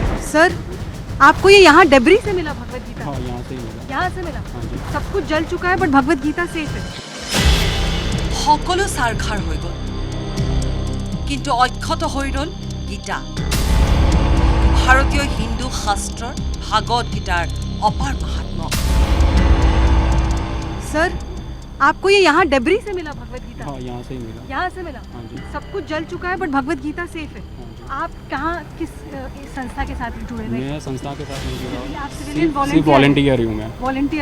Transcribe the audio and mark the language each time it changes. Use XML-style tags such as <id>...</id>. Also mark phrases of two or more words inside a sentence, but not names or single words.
<hi>सर, आपको ये यहाँ डेब्री से मिला भगवत गीता? हाँ, यहाँ से ही मिला। यहाँ से मिला? हाँ जी। सब कुछ जल चुका है बट भगवत गीता सेफ है।</hi> <as>সকলো সাৰখাৰ হৈ গ'ল, কিন্তু অক্ষত হৈ ৰ'ল গীতা। ভাৰতীয় হিন্দু শাস্ত্ৰৰ ভাগৱত গীতাৰ অপাৰ মাহাত্ম্য।</as> <hi>सर, आपको ये यहाँ डेब्री से मिला भगवत गीता? हाँ, यहाँ से ही मिला। यहाँ से मिला? हाँ जी। सब कुछ जल चुका है बट भगवत गीता सेफ है। हाँ जी। आप कहाँ किस संस्था के साथ जुड़े हुए? मैं संस्था के साथ नहीं जुड़ा हूँ। आप सिविलियन सिर्फ वॉलंटियर ही हूँ मैं। वॉलंटियर?</hi>